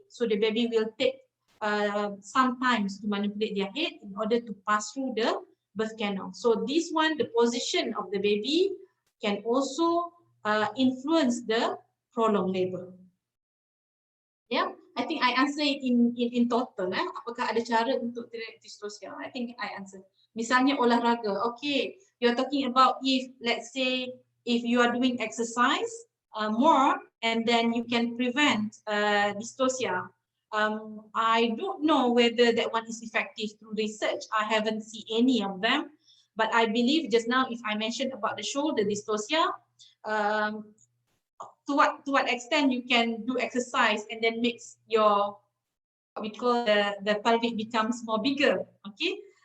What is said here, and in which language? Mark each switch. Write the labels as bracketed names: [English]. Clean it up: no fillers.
[English] So the baby will take some time to manipulate their head in order to pass through the birth canal. So this one, the position of the baby can also influence the prolonged labor. Yeah, I think I answer it in total. [Indonesian] Apakah ada cara untuk dystocia? [English] I think I answer. [Indonesian] Misalnya olahraga. [English] Okay, you're talking about if let's say if you are doing exercise more, and then you can prevent dystocia. I don't know whether that one is effective through research. I haven't seen any of them, but I believe just now if I mentioned about the shoulder dystocia, to what extent you can do exercise and then makes your what we call the pelvic becomes more bigger. Okay.